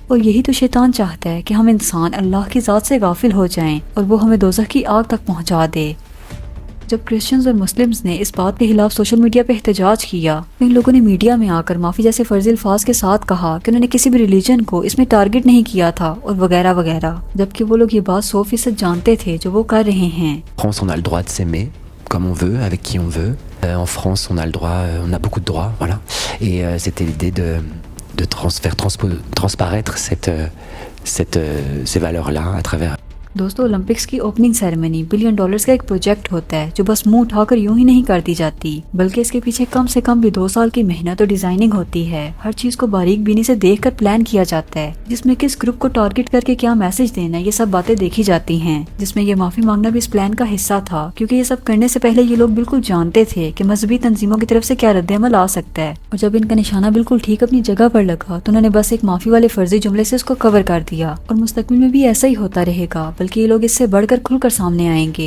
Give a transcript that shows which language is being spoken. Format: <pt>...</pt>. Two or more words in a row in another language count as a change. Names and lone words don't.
<ur>اور یہی تو شیطان چاہتا ہے کہ ہم انسان اللہ کی ذات سے غافل ہو جائیں اور وہ ہمیں دوزخ کی آگ تک پہنچا دے۔ جب کرسچنز اور مسلمز نے اس بات کے خلاف</ur> <en>social media</en> <ur>پہ احتجاج کیا، ان لوگوں نے میڈیا میں آ کر معافی جیسے فرضی الفاظ کے ساتھ کہا کہ انہوں نے کسی بھی ریلیجن کو اس میں ٹارگٹ نہیں کیا تھا اور وغیرہ وغیرہ، جبکہ وہ لوگ یہ بات 100% جانتے تھے جو وہ کر رہے ہیں۔</ur> <fr>France, on a le droit de s'aimer comme on veut, avec qui on veut. En France, on a le droit, on a beaucoup de droits, voilà. Et c'était l'idée de faire transparaître ces valeurs-là à travers</fr> <ur>دوستو اولمپکس کی</ur> <en>opening ceremony billion dollars</en> <ur>کا ایک پروجیکٹ ہوتا ہے جو بس منہ اٹھا کر یوں ہی نہیں کر دی جاتی، بلکہ اس کے پیچھے کم سے کم بھی 2 سال کی محنت اور ڈیزائننگ ہوتی ہے۔ ہر چیز کو باریک بینی سے دیکھ کر پلان کیا جاتا ہے، جس میں کس گروپ کو ٹارگٹ کر کے کیا میسج دینا ہے، یہ سب باتیں دیکھی جاتی ہیں، جس میں یہ معافی مانگنا بھی اس پلان کا حصہ تھا، کیونکہ یہ سب کرنے سے پہلے یہ لوگ بالکل جانتے تھے کہ مذہبی تنظیموں کی طرف سے کیا رد عمل آ سکتا ہے، اور جب ان کا نشانہ بالکل ٹھیک اپنی جگہ پر لگا تو انہوں نے بس ایک معافی والے فرضی جملے سے اس کو کور کر دیا، اور مستقبل میں بھی ایسا ہی ہوتا رہے گا، بلکہ یہ لوگ اس سے بڑھ کر کھل کر سامنے آئیں گے۔</ur>